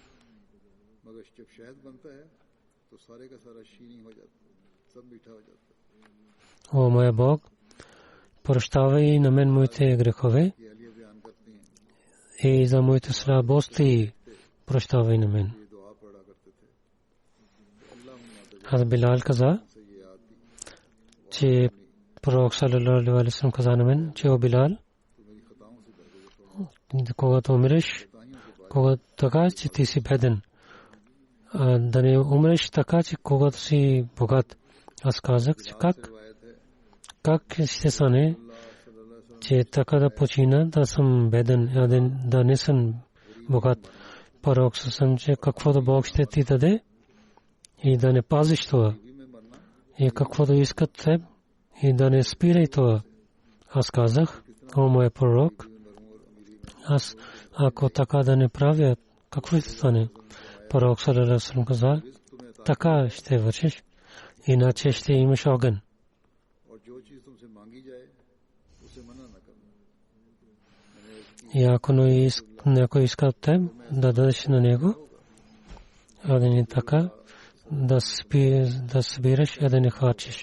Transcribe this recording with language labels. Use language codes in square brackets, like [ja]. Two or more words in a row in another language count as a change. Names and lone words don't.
[bg] О, моя Бог, прощавай на мен моите грехове и за моите слабости прощавай на мен. Аз Билал каза, че пророк [ar] صلى الله عليه وسلم [bg] каза на мен, че о Билал, когато умреш, когато така, че ти си беден, да не умреш така, че когато си богат. Аз казах, че как ще стане, че така да почина, да съм беден, да не съм богат. Пророк съм, че каквото Бог ще ти даде и да не пазиш това. И каквото искат теб и да не спирай това. Аз казах, о мой пророк, аз ако така да не правя, какво ще стане? Пророк [ar] صلى الله عليه وسلم [bg] каза, така ще вършиш, иначе ще имаш огън. И ако някой иска от теб да дадеш на него, а да не така, да събираш, а да не харчиш.